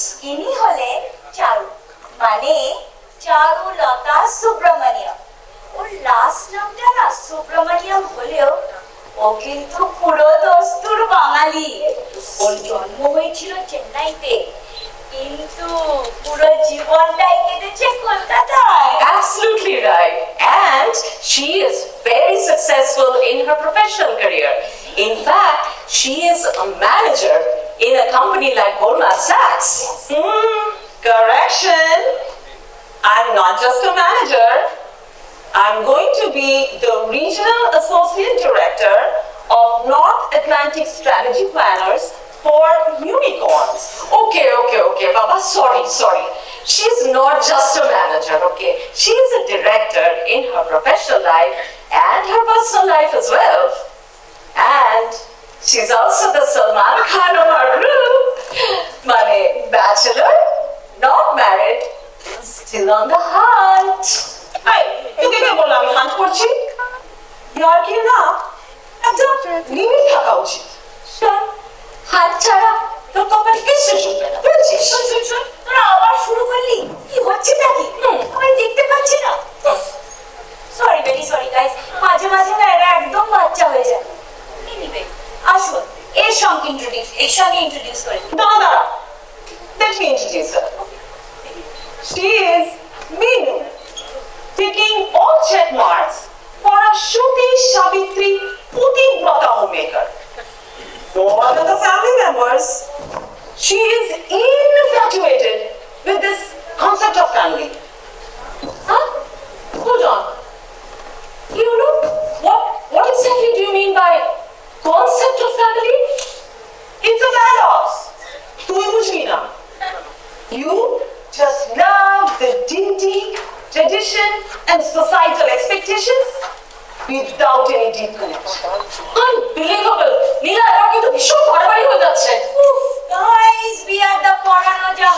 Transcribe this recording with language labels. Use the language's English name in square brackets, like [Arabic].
[Bangla] ইনি হলে চারু, মানে চারুলতা সুব্রমণিয়ম। ওর লাস্ট নামটা না সুব্রমণিয়ম হলেও ও কিন্তু পুরো দস্তুর বাঙালি। ওর জন্ম হয়েছিল চেন্নাইতে, কিন্তু পুরো জীবনটাই কেটেছে কলকাতায়। [English] Absolutely right. And she is very successful in her professional career. In fact, she is a manager in a company like Goldman Sachs. Correction. I'm not just a manager. I'm going to be the Regional Associate Director of North Atlantic Strategy Planners for Unicorns. Okay, Baba, sorry. She's not just a manager, okay? She's a director in her professional life and her personal life as well. And she's also the Salman Khan of our group. Mane, bachelor, not married, still on the hunt. [Bangla] Hey, তোকে কে বললো আমি hunt করছি? ইয়ার কি না একটা limit থাকা উচিত। শোন, হাত ছাড়া তোর কপালে কিছু জুটবে না, বুঝেছিস? শোন, তোরা আবার শুরু করলি? কি হচ্ছেটা কি? আমি দেখতে পাচ্ছি না। সরি, ভেরি সরি গাইস, মাঝে না এরা একদম বাচ্চা হয়ে যায়। এনিওয়ে, আসুন এর সঙ্গে ইন্ট্রোডিউস করি। [English] দাঁড়া, let me introduce her. She is Minu, taking all check marks for a Shuti Savitri Putivrata homemaker. No other the family members. She is infatuated with this concept of family. Huh? Hold on. You know, what exactly do you mean by concept of family? It's a paradox. [Bangla] তুই বুঝবি না। [English] You just love the dignity, tradition and societal expectations without any deep connection. Unbelievable! [Bangla] নীলা, এটা কিন্তু ভীষণ বাড়াবাড়ি হয়ে যাচ্ছে। [English] Guys, we are the পড়ানো